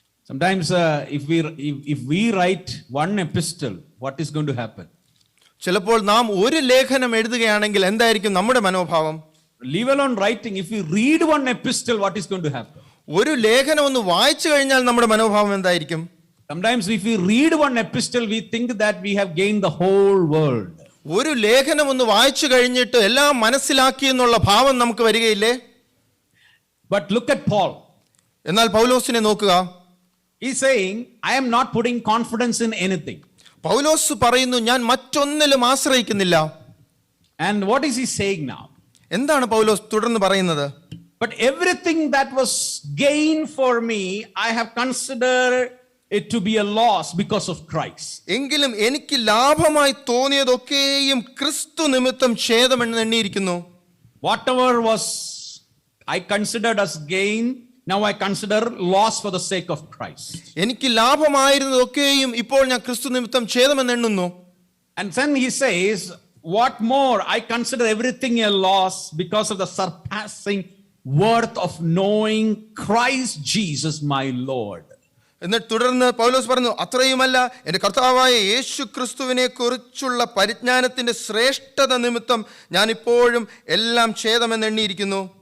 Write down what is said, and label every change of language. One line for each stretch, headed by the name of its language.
English: Sometimes if we write one epistle, what is going to happen?
Malayalam: ചിലപ്പോൾ നാം ഒരു ലേഖനം എഴുതുകയാണെങ്കിൽ എന്തായിരിക്കും നമ്മുടെ മനോഭാവം?
English: Leave alone writing. If we read one epistle, what is going to happen?
Malayalam: ഒരു ലേഖനം ഒന്ന് വായിച്ചു കഴിഞ്ഞാൽ നമ്മുടെ മനോഭാവം എന്തായിരിക്കും?
English: Sometimes if we read one epistle, we think that we have gained the whole world.
Malayalam: ഒരു ലേഖനം ഒന്ന് വായിച്ചു കഴിഞ്ഞിട്ട് എല്ലാം മനസ്സിലാക്കി എന്നുള്ള ഭാവം നമുക്ക് വരികയില്ലേ?
English: But look at Paul.
Malayalam: എന്നാൽ പൗലോസിനെ നോക്കുക.
English: He's saying, I am not putting confidence in anything.
Malayalam: പൗലോസ് പറയുന്നു, ഞാൻ മറ്റൊന്നിലും ആശ്രയിക്കുന്നില്ല.
English: And what is he saying now?
Malayalam: എന്താണ് പൗലോസ് തുടർന്ന് പറയുന്നത്?
English: But everything that was gain for me, I have considered it to be a loss because of Christ.
Malayalam: എങ്കിലും എനിക്ക് ലാഭമായി തോന്നിയതൊക്കെയും ക്രിസ്തു നിമിത്തം ഛേദമെന്ന് എണ്ണിയിരിക്കുന്നു.
English: Whatever was I considered as gain, now I consider loss for the sake of Christ.
Malayalam: എനിക്ക് ലാഭമായിരുന്നതൊക്കെയും ഇപ്പോൾ ഞാൻ ക്രിസ്തു നിമിത്തം ഛേദമെന്ന് എണ്ണുന്നു.
English: And then he says, what more? I consider everything a loss because of the surpassing worth of knowing Christ Jesus my Lord.
Malayalam: എന്നിട്ട് തുടർന്ന് പൗലോസ് പറഞ്ഞു, അത്രയുമല്ല, എൻ്റെ കർത്താവായ യേശു ക്രിസ്തുവിനെ കുറിച്ചുള്ള പരിജ്ഞാനത്തിന്റെ ശ്രേഷ്ഠത നിമിത്തം ഞാൻ ഇപ്പോഴും എല്ലാം ഛേദമെന്ന് എണ്ണിയിരിക്കുന്നു.